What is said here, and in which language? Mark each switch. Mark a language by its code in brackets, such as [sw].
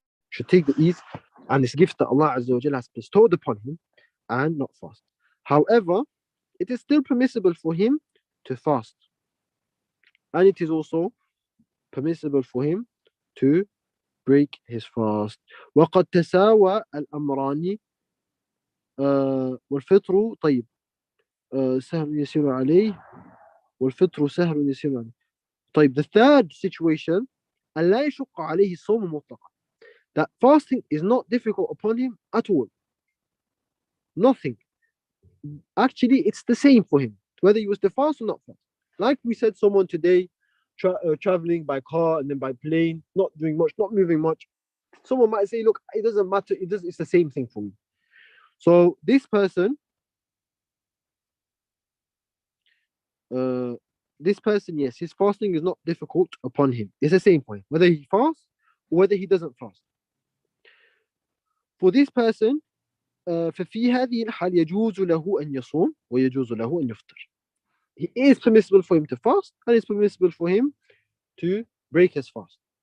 [en] Should take the ease and this gift that Allah Azza wa Jalla has bestowed upon him and not fast. However, it is still permissible for him to fast. And it is also permissible for him to break his fast. [ar] وقد تساوى الأمران والفطر طيب سهل يسير عليه والفطر سهل يسير عليه. طيب, [en] the third situation, [ar] ألا يشق عليه الصوم مطلقا. [en] That fasting is not difficult upon him at all. Nothing. Actually, it's the same for him, whether he was to fast or not fast. Like we said, someone today traveling by car and then by plane, not doing much, not moving much. Someone might say, look, it doesn't matter. It's the same thing for me. So this person, yes, his fasting is not difficult upon him. It's the same point, whether he fasts or whether he doesn't fast. For this person, [ar] ففي هذه الحال يجوز له أن يصوم ويجوز له أن يفطر. [en] It is permissible for him to fast, and it's permissible for him to break his fast.